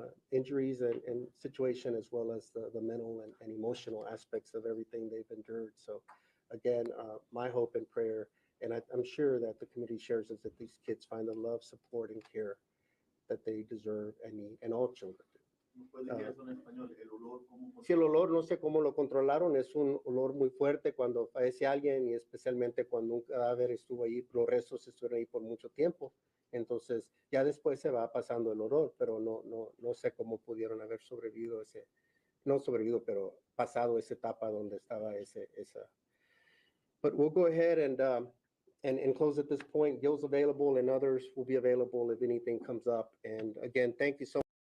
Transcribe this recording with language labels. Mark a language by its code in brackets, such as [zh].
[en] injuries and situation, as well as the mental and emotional aspects of everything they've endured. So again, my hope and prayer, and I'm sure that the committee shares, is that these kids find the love, support, and care that they deserve and need, and all children do. [es] ¿Me puede decir eso en español? El olor, ¿cómo? Si el olor, no sé cómo lo controlaron, es un olor muy fuerte cuando fallece alguien, y especialmente cuando un cadáver estuvo ahí, los restos estuvieron ahí por mucho tiempo. Entonces, ya después se va pasando el olor, pero no sé cómo pudieron haber sobrevivido no sobrevivido, pero pasado esa etapa donde estaba esa. [en] But we'll go ahead and close at this point. Gil's available, and others will be available if anything comes up. And again, thank you so much.